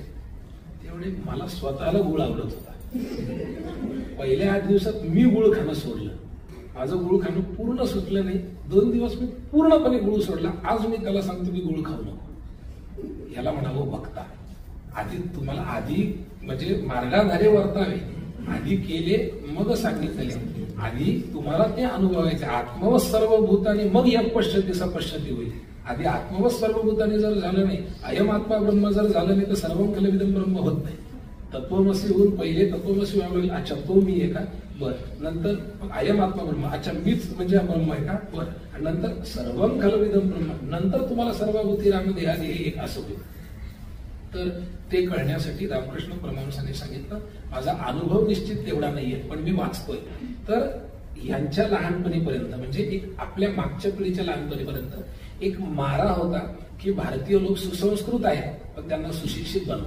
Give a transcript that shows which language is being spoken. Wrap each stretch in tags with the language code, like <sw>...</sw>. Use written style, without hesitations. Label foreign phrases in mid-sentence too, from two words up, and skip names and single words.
<mr>तेवढे मला स्वतःला गुळ आवडत होता. पहिल्या 8 दिवसात मी गुळ खाणं सोडलं, माझं गुळ खाणं पूर्ण सुटलं नाही. 2 दिवस मी पूर्णपणे गुळ सोडला. आज मी त्याला सांगतो की गुळ खाऊ नको. याला म्हणावं भक्ता. आधी तुम्हाला आधी म्हणजे मार्गाधारे वर्तावे, आधी केले मग सांगितले, आधी तुम्हाला ते अनुभवायचे.</mr> <sa>आत्मवत सर्वभूतानी मग यत् पश्यति स पश्यति होईल.</sa> <mr>आधी</mr> <sa>आत्मवत सर्वभूतानी</sa> <mr>जर झालं नाही,</mr> <sa>अयम आत्मा ब्रह्म</sa> <mr>जर झालं नाही तर</mr> <sa>सर्वं खलविदं ब्रह्म</sa> <mr>होत नाही. तत्वमसी होऊन पहिले तत्वमसी व्हावं लागेल. अच्छा तो मी आहे का, बर. नंतर</mr> <sa>अयम आत्मा ब्रह्म,</sa> <mr>अच्छा मीच म्हणजे ब्रह्म आहे का, बर. आणि नंतर</mr> <sa>सर्वं खलविदं ब्रह्म,</sa> <mr>नंतर तुम्हाला सर्वभूती राम देहादी एक असं होईल. तर ते कळण्यासाठी रामकृष्ण परमहंसांनी सांगितलं, माझा अनुभव निश्चित तेवढा नाहीये पण मी वाचतोय. तर यांच्या लहानपणीपर्यंत म्हणजे एक आपल्या मागच्या पिढीच्या लहानपणीपर्यंत एक मारा होता की भारतीय लोक सुसंस्कृत आहेत पण त्यांना सुशिक्षित बनवा.</mr>